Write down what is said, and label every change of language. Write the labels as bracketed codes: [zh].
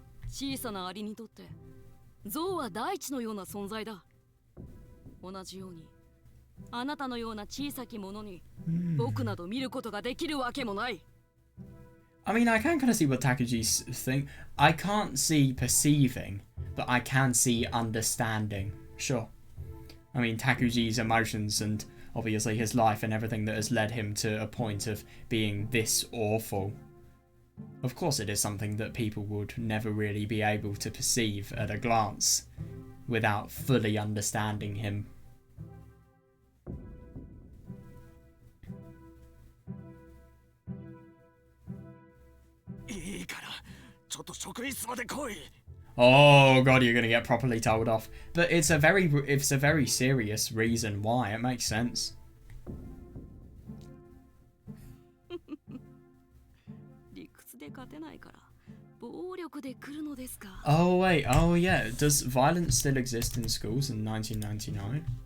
[ja] 小さなアリにとって象は大地のような存在だ。同じようにあなたのような小さきものに僕など見ることができるわけもない。 [en] I mean, I can kind of see what Takuji's thing. I can't see perceiving, but I can see understanding. Sure. I mean, Takuji's emotions and obviously his life and everything that has led him to a point of being this awful. Of course, it is something that people would never really be able to perceive at a glance without fully understanding him. [ja] いいからちょっと職員室まで来い。 [en] Oh god, you're gonna get properly told off. But it's a very serious reason why. It makes sense. [ja] 理屈で勝てないから暴力で来るのですか。 [en] Oh wait, oh yeah. Does violence still exist in schools in 1999?